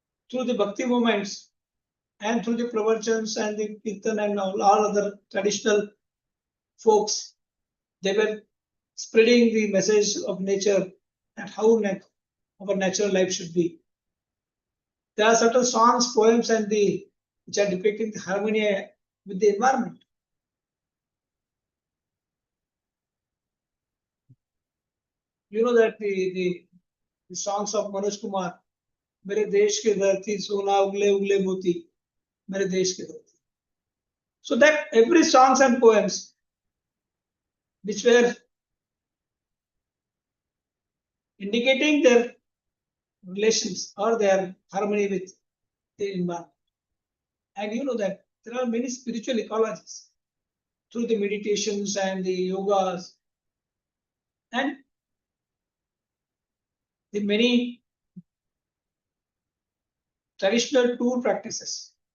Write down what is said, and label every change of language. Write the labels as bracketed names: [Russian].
[English] Through the bhakti movements and through the pravachans and the kirtan and all other traditional folks, they were spreading the message of nature and how our natural life should be. There are certain songs, poems, and which are depicting the harmony with the environment. You know that the songs of Manoj Kumar, [Hindi] मेरे देश के धरती सोना उगले उगले मोती मेरे देश के धरती. [English] So that every songs and poems which were indicating their relations or their harmony with the environment. And you know that there are many spiritual ecologies through the meditations and the yogas and the many traditional tool practices.